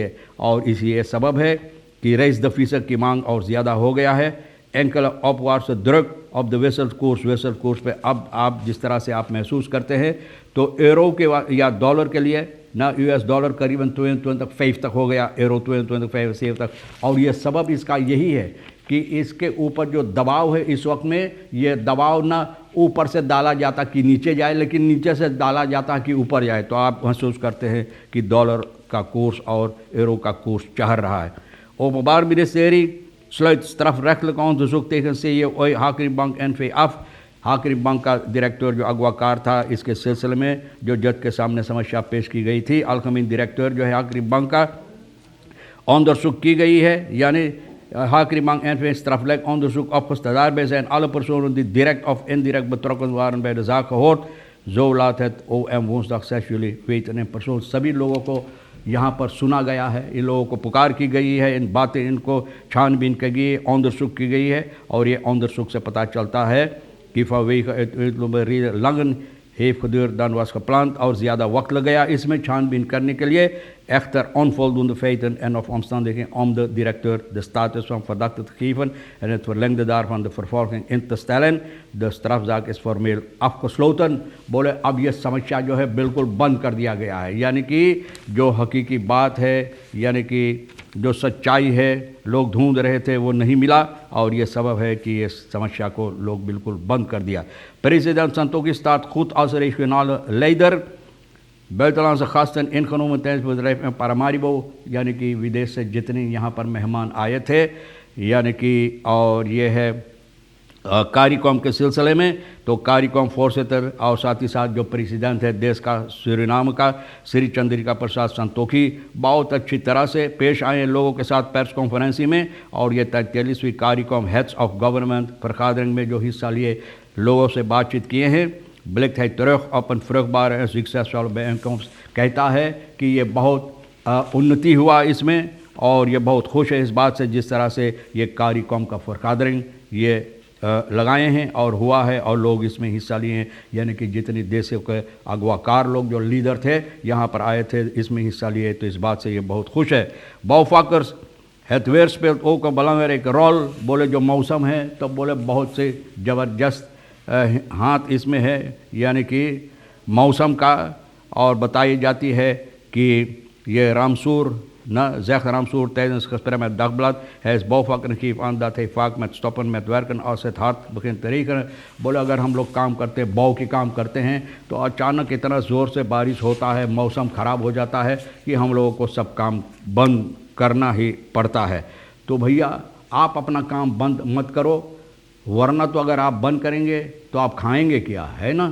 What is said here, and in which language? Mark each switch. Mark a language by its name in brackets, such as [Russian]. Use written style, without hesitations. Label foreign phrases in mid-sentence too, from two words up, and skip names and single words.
[Hindi] और इसी ये सबब है कि [Dutch] reis de visa [Hindi] की मांग और ज़्यादा हो गया है। [Dutch] enkele opwaartse druk op de wisselkoers [Hindi] पे अब आप जिस तरह से आप महसूस करते हैं, तो यूरो के या डॉलर के लिए ना US डॉलर करीबन 22.50 तक हो गया, यूरो 22.75 तक। और ये सबब इसका यही है कि इसके ऊपर जो दबाव है इस वक्त में, ये दबाव ना ऊपर से डाला जाता कि नीचे जाए, लेकिन नीचे से डाला जाता कि ऊपर जाए। तो आप महसूस करते हैं कि डॉलर का कोर्स और यूरो का कोर्स चढ़ रहा है। [Dutch] Openbaar Ministerie sluit strafrechtelijk onderzoek tegen CEO Hakri Bank NV af। [Hindi] हाकरी बैंक का डायरेक्टर जो अगवाकार था, इसके सिलसिले में जो जज के सामने समस्या पेश की गई थी, अलकमीन डायरेक्टर जो है हाकरी बैंक का onderzoek की गई है, यानी Hakri Bank NV [Dutch] strafrechtelijk onderzoek opgesteld। Daarbij zijn alle personen die direct of indirect betrokken waren bij de zaak gehoord। zo laat het OM woensdag 6 juli weten in persoon। [Hindi] सभी लोगों को यहाँ पर सुना गया है, इन लोगों को पुकार की गई है, इन बातें इनको छानबीन की गई है, onderzoek की गई है, और ये onderzoek से पता चलता है कि [Dutch] vanwege het langer heeft geduurd dan was gepland [Hindi] और ज़्यादा वक्त लग गया इसमें छानबीन करने के लिए। [Dutch] echter onvoldoende feiten en of omstandigheden om de directeur de status van verdachte te geven en het verlengde daarvan de vervolging in te stellen। de strafzaak is formeel afgesloten। [Hindi] बोले अब ये समस्या जो है बिल्कुल बंद कर दिया गया है, यानी कि जो हकीकी बात है, यानी कि जो सच्चाई है लोग ढूंढ रहे थे वो नहीं मिला, और ये सबब है कि ये समस्या को लोग बिल्कुल बंद कर दिया। [Dutch] President Santokhi staat goed als regionale leider। buitenlandse gasten ingenomen tijdens het bedrijf in Paramaribo, [Hindi] यानी कि विदेश से जितने यहाँ पर मेहमान आए थे, यानी कि और ये है कार्यक्रम के सिलसिले में, तो कार्यक्रम फोर्सेटर और साथ ही साथ जो प्रेसिडेंट है देश का सूरीनाम का, श्री चंद्रिका प्रसाद संतोखी, बहुत अच्छी तरह से पेश आए लोगों के साथ [English] press conference [Hindi] में। और ये 43वीं कार्यक्रम [English] heads of government [Hindi] vergadering में जो हिस्सा लिए लोगों से बातचीत किए हैं। [Dutch] blikt hij terug op een vruchtbare en succesvolle bijeenkomst। [Hindi] कहता है कि ये बहुत उन्नति हुआ इसमें, और ये बहुत खुश है इस बात से जिस तरह से ये कार्यक्रम का vergadering ये लगाए हैं और हुआ है, और लोग इसमें हिस्सा लिए हैं, यानी कि जितने देशों के अगवाकार लोग जो लीडर थे यहाँ पर आए थे, इसमें हिस्सा लिए, तो इस बात से ये बहुत खुश है। [Dutch] bouwvakkers het weer speelt ook een belangrijke rol। [Hindi] बोले जो मौसम है, तो बोले बहुत से ज़बरदस्त हाथ इसमें है, यानी कि मौसम का। और बताई जाती है कि ये रामसूर [Dutch] Na, zegt Ramsoer tijdens het gesprek met Dagblad. Hij is bouwvakker en geeft aan dat hij vaak met stoppen met werken als het hard begint te regenen. [Hindi] बोले अगर हम लोग काम करते हैं, बौ के काम करते हैं, तो अचानक इतना ज़ोर से बारिश होता है, मौसम ख़राब हो जाता है कि हम लोगों को सब काम बंद करना ही पड़ता है। तो भैया आप अपना काम बंद मत करो, वरना तो अगर आप बंद करेंगे तो आप खाएंगे क्या, है ना।